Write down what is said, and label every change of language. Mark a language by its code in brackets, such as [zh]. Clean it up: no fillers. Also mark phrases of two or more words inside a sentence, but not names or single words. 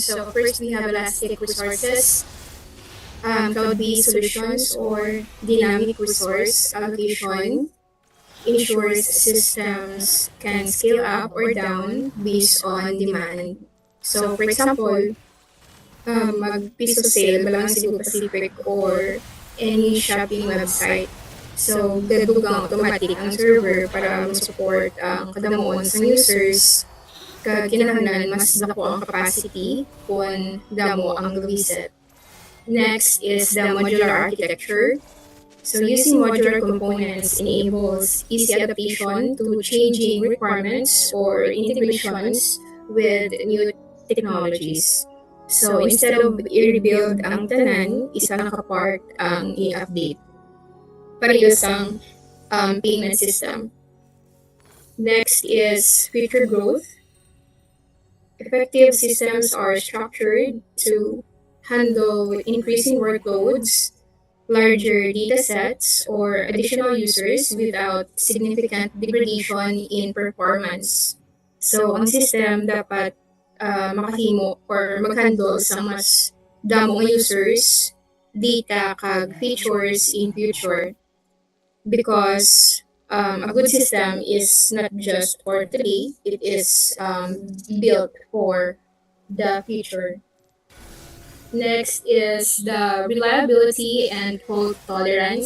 [en] So first we have elastic resources, cloud-based solutions or dynamic resource allocation ensures systems can scale up or down based on demand. So for example, [ceb] mag-piso sale, Malang Cebu Pacific or any shopping website. So, gadugang automatic ang server para ma-support ang kadamuon sa users. Kinahanglan mas dako ang capacity kung damo ang visit. [en] Next is the modular architecture. So using modular components enables easy adaptation to changing requirements or integrations with new technologies. [ceb] So instead of i-rebuild ang tanan, isa lang ka part ang i-update. Parehas ang payment system. [en] Next is future growth. Effective systems are structured to handle increasing workloads, larger data sets, or additional users without significant degradation in performance. [ceb] So, ang system dapat makahimo or mag-handle sa mas damo nga users, data, kag features [en] in future. Because a good system is not just for today, it is built for the future. Next is the reliability and fault tolerance.